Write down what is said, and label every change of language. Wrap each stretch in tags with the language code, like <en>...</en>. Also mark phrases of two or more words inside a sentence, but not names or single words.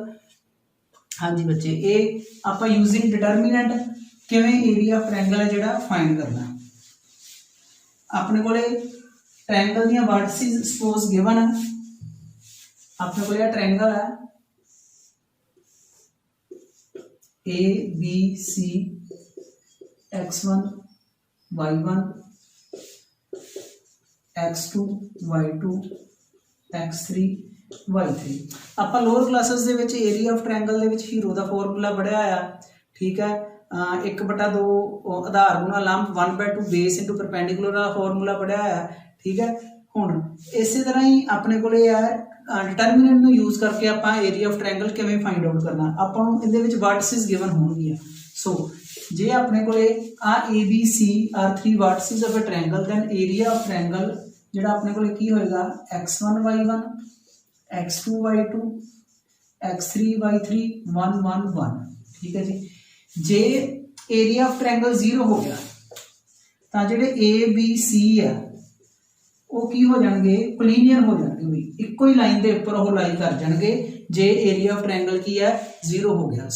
<pa>ਹਾਂ ਜੀ ਬੱਚੇ ਯੇ ਆਪ</pa> <en>using determinant</en> <pa>ਕਿਵੇਂ</pa> <en>area of triangle</en> <pa>ਹੈ ਜਿਹੜਾ ਫਾਈਂਡ ਕਰਨਾ ਅਪਣੇ ਕੋ ਟ੍ਰਾਇੰਗਲ ਦੀ</pa> <en>vertices suppose given</en> <pa>ਹੈ ਅਪਣੇ ਕੋ ਟ੍ਰਾਇੰਗਲ ਹੈ ए बी सी x1 y1 x2 y2 x3 y3 आप</pa> <en>lower classes</en> <pa>ਦੇ ਵਿਚ</pa> <en>area of triangle</en> <pa>ਦੇ ਵਿਚ ਹੀਰੋ ਦਾ ਫ਼ਾਰਮੂਲਾ ਪੜ੍ਹਿਆ ਆ ਠੀਕ ਹੈ। 1/2 ਆਧਾਰ ਗੁਣਾ ਲੰਬ 1/2</pa> <en>base into perpendicular</en> <pa>ਕਾ ਫ਼ਾਰਮੂਲਾ ਪੜ੍ਹਿਆ ਆ ਠੀਕ ਹੈ। ਹੁਣ ਇਸ ਤਰ੍ਹਾਂ ਹੀ ਅਪਣੇ ਕੋ ਡਿਟਰਮੀਨੈਂਟ ਨੂੰ ਯੂਜ਼ ਕਰਕੇ ਆਪਾਂ</pa> <en>area of triangle</en> <pa>ਕਿਵੇਂ</pa> <en>find out</en> <pa>ਕਰਨਾ, ਆਪਾਂ ਨੂੰ ਇਹਦੇ ਵਿਚ</pa> <en>vertices given</en> <pa>ਹੋਣਗੀਆਂ। ਸੋ ਜੇ ਅਪਣੇ ਕੋ ਆ ਏ ਬੀ ਸੀ</pa> <en>are 3 vertices of a triangle, then area of triangle</en> <pa>ਜਿਹੜਾ ਅਪਣੇ ਕੋ ਕੀ ਹੋਏਗਾ x1 y1 x2 y2 x3 y3 1 1 1। ਠੀਕ ਹੈ ਜੀ। ਜੇ</pa> <en>area of triangle</en> <pa>0 ਹੋ ਗਿਆ ਤਾਂ ਜਿਹੜੇ ਏ ਬੀ ਸੀ ਹੈ ਵੋ ਕੀ ਹੋ ਜਾਣਗੇ, ਕੋਲੀਨੀਅਰ ਹੋ ਜਾਣਗੇ, ਭੀ ਇਕੋ ਹੀ ਲਾਈਨ ਕੇ ਉਪਰ ਵੋ ਲਾਈ ਕਰ ਜਾਣਗੇ ਜੇ</pa> <en>area of triangle</en> <pa>ਕੀ ਹੈ 0 ਹੋ ਗਿਆ।</pa>